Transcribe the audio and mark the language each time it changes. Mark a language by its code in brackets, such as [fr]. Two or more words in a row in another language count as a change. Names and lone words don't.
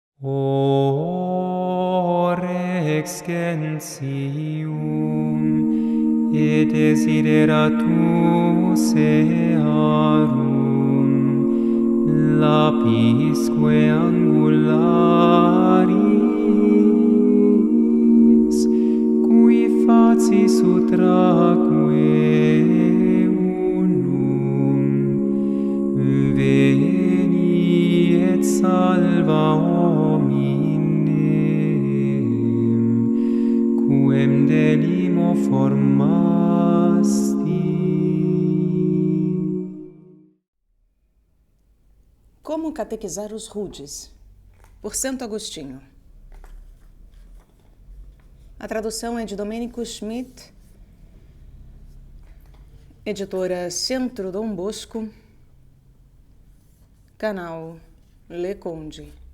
[la] Rex gentium et desideratus earum lapisque angularis cui facis utraque unum veni et salva quem delimo formasti. [pt] Como catequizar os rudes? Por Santo Agostinho. A tradução é de Domênico Schmidt, editora Centro Dom Bosco, canal Le Conde.